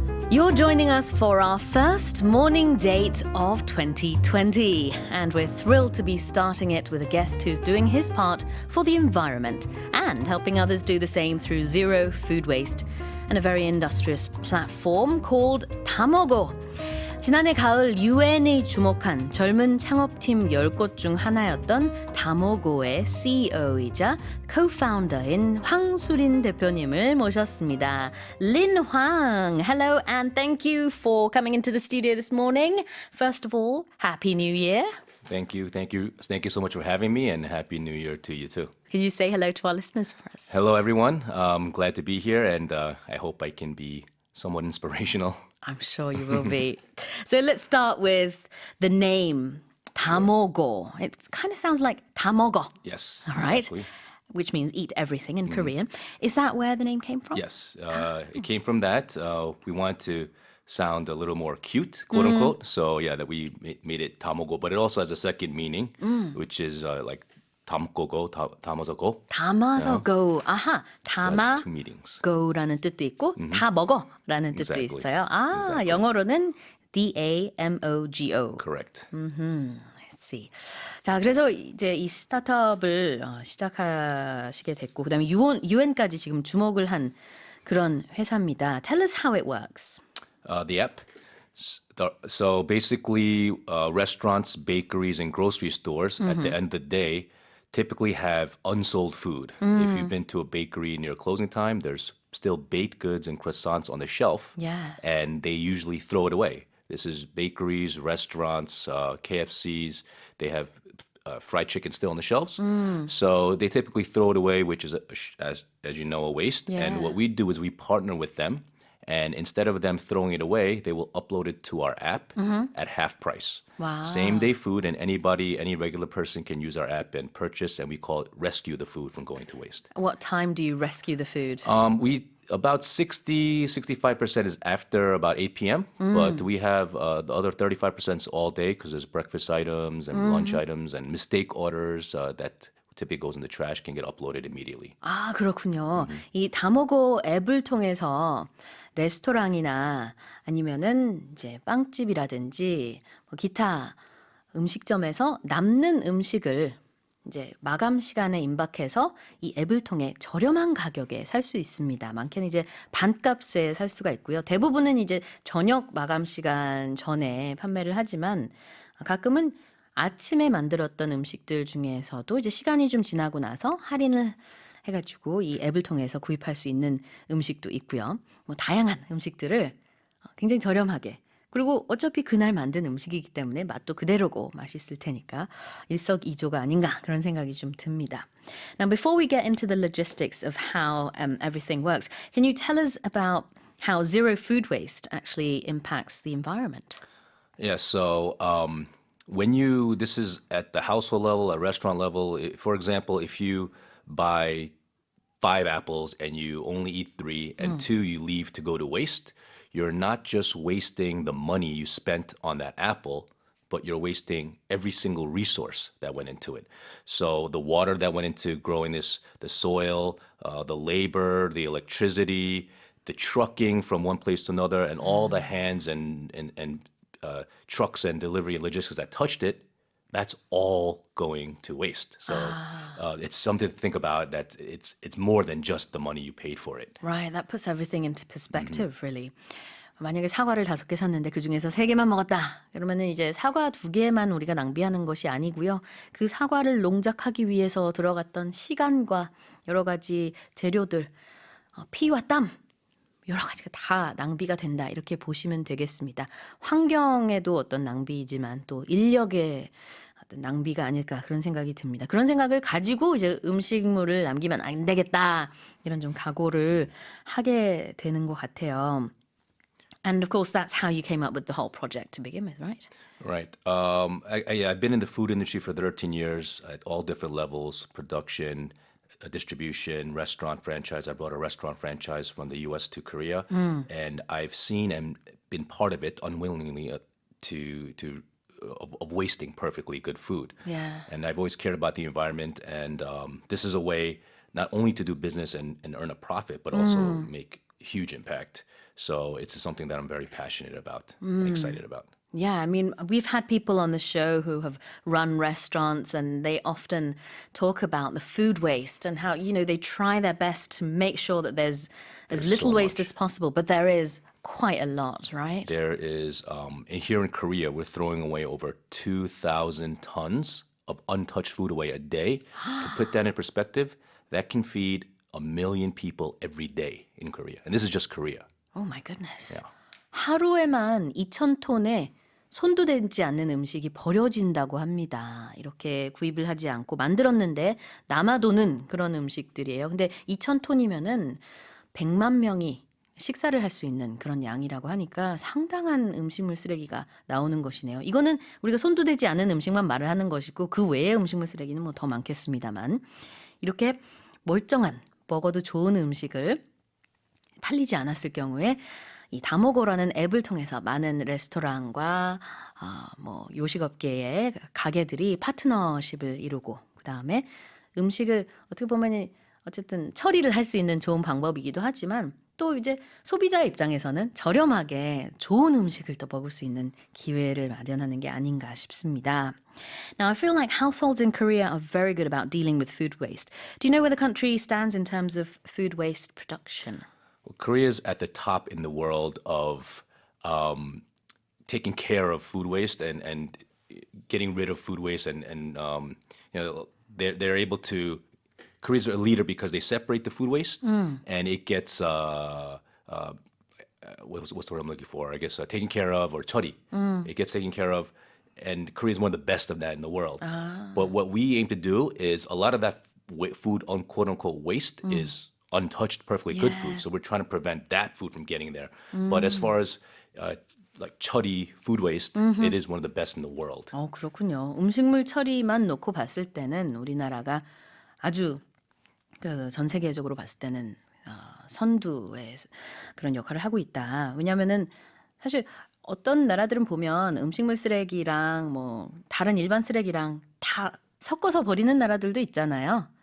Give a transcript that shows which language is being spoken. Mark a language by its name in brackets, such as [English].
[English] You're joining us for our first morning date of 2020, and we're thrilled to be starting it with a guest who's doing his part for the environment and helping others do the same through zero food waste and a very industrious platform called 다먹어. [Korean] 지난해 가을 UN이 주목한 젊은 창업팀 10곳 중 하나였던 다먹어의 CEO이자 co-founder인 황수린 대표님을 모셨습니다. [English] Lin Huang, hello and thank you for coming into the studio this morning. First of all, Happy New Year. Thank you so much for having me, and Happy New Year to you too. Could you say hello to our listeners for us? Hello everyone, glad to be here, and I hope I can be somewhat inspirational. I'm sure you will be. So let's start with the name, 다먹어. It kind of sounds like 다먹어. Yes, All right. exactly. Which means eat everything in Korean. Is that where the name came from? Yes, it came from that. We want to sound a little more cute, quote unquote. So yeah, that we made it 다먹어, but it also has a second meaning, which is like [Korean] 담고고, 담아서 [English] go. [Korean] 담아서 go. 아하. [English] So [Korean] 담아 [English] that's two meanings. [Korean] go라는 뜻도 있고 다 먹어라는 뜻도 [English] Exactly. [Korean] 있어요. 아, [English] Exactly. [Korean] 영어로는 DAMOGO. [English] Correct. Let's see. [Korean] 자, 그래서 이제 이 스타트업을 시작하시게 됐고 그다음에 UN까지 지금 주목을 한 그런 회사입니다. [English] Tell us how it works. The app. So basically, restaurants, bakeries, and grocery stores at the end of the day typically have unsold food. If you've been to a bakery near closing time, there's still baked goods and croissants on the shelf. Yeah. And they usually throw it away. This is bakeries, restaurants, KFCs. They have fried chicken still on the shelves. So they typically throw it away, which is, as you know, a waste. Yeah. And what we do is we partner with them. And instead of them throwing it away, they will upload it to our app at half price. Wow. Same day food, and any regular person can use our app and purchase, and we call it rescue the food from going to waste. What time do you rescue the food? We about 65% is after about 8 p.m., but we have the other 35% is all day because there's breakfast items and lunch items and mistake orders that typically goes in the trash can get uploaded immediately. [Korean] 아, 그렇군요. 이 다먹어 앱을 통해서 레스토랑이나 아니면은 이제 빵집이라든지 뭐 기타 음식점에서 남는 음식을 이제 마감 시간에 임박해서 이 앱을 통해 저렴한 가격에 살 수 있습니다. 많게는 이제 반값에 살 수가 있고요. 대부분은 이제 저녁 마감 시간 전에 판매를 하지만 가끔은 아침에 만들었던 음식들 중에서도 이제 시간이 좀 지나고 나서 할인을 해가지고 이 앱을 통해서 구입할 수 있는 음식도 있고요. 뭐 다양한 음식들을 굉장히 저렴하게 그리고 어차피 그날 만든 음식이기 때문에 맛도 그대로고 맛있을 테니까 일석이조가 아닌가 그런 생각이 좀 듭니다. [English] Now before we get into the logistics of how everything works, can you tell us about how zero food waste actually impacts the environment? Yeah, so this is at the household level, at restaurant level. For example, if you buy 5 apples and you only eat 3 and 2 you leave to go to waste, you're not just wasting the money you spent on that apple, but you're wasting every single resource that went into it. So the water that went into growing this, the soil, the labor, the electricity, the trucking from one place to another, and all the hands and trucks and delivery and logistics that touched it, that's all going to waste. So it's something to think about that it's more than just the money you paid for it. Right, that puts everything into perspective, really. [Korean] 만약에 사과를 5개 샀는데 그중에서 3개만 먹었다. 그러면은 이제 사과 2개만 우리가 낭비하는 것이 아니고요. 그 사과를 농작하기 위해서 들어갔던 시간과 여러 가지 재료들, 피와 땀, 여러 가지가 다 낭비가 된다. 이렇게 보시면 되겠습니다. 환경에도 어떤 낭비이지만 또 인력의 어떤 낭비가 아닐까 그런 생각이 듭니다. 그런 생각을 가지고 이제 음식물을 남기면 안 되겠다. 이런 좀 각오를 하게 되는 것 같아요. [English] And of course, that's how you came up with the whole project to begin with, right? Right. I've been in the food industry for 13 years at all different levels, production, distribution, restaurant franchise. I brought a restaurant franchise from the US to Korea, and I've seen and been part of it unwillingly to of wasting perfectly good food. Yeah. And I've always cared about the environment, and this is a way not only to do business and earn a profit, but also make huge impact. So it's something that I'm very passionate about, and excited about. Yeah, I mean, we've had people on the show who have run restaurants and they often talk about the food waste and how, they try their best to make sure that there's as There's little so waste much. as possible, but there is quite a lot, right? There is, here in Korea, we're throwing away over 2,000 tons of untouched food away a day. To put that in perspective, that can feed 1 million people every day in Korea. And this is just Korea. Oh my goodness. Yeah. [Korean] 하루에만 2,000톤의 손도 대지 않는 음식이 버려진다고 합니다. 이렇게 구입을 하지 않고 만들었는데 남아도는 그런 음식들이에요. 근데 2,000톤이면은 100만 명이 식사를 할 수 있는 그런 양이라고 하니까 상당한 음식물 쓰레기가 나오는 것이네요. 이거는 우리가 손도 대지 않은 음식만 말을 하는 것이고 그 외의 음식물 쓰레기는 뭐 더 많겠습니다만 이렇게 멀쩡한 먹어도 좋은 음식을 팔리지 않았을 경우에 이 다모고라는 앱을 통해서 많은 레스토랑과 뭐 요식업계의 가게들이 파트너십을 이루고 그다음에 음식을 어떻게 보면 어쨌든 처리를 할 수 있는 좋은 방법이기도 하지만 또 이제 소비자의 입장에서는 저렴하게 좋은 음식을 또 먹을 수 있는 기회를 마련하는 게 아닌가 싶습니다. [English] Now, I feel like households in Korea are very good about dealing with food waste. Do you know where the country stands in terms of food waste production? Well, Korea's at the top in the world of taking care of food waste and getting rid of food waste and they're able to. Korea's a leader because they separate the food waste and it gets what's the word I'm looking for? I guess taken care of or 처리. It gets taken care of, and Korea is one of the best of that in the world. But what we aim to do is a lot of that food, quote unquote, waste is untouched, perfectly good food. So we're trying to prevent that food from getting there. But as far as like 처리 food waste, it is one of the best in the world. [Korean] 그렇군요. 음식물 처리만 놓고 봤을 때는 우리나라가 아주 전 세계적으로 봤을 때는 선두의 그런 역할을 하고 있다. 왜냐하면은 사실 어떤 나라들은 보면 음식물 쓰레기랑 뭐 다른 일반 쓰레기랑 다 섞어서 버리는 나라들도 있잖아요.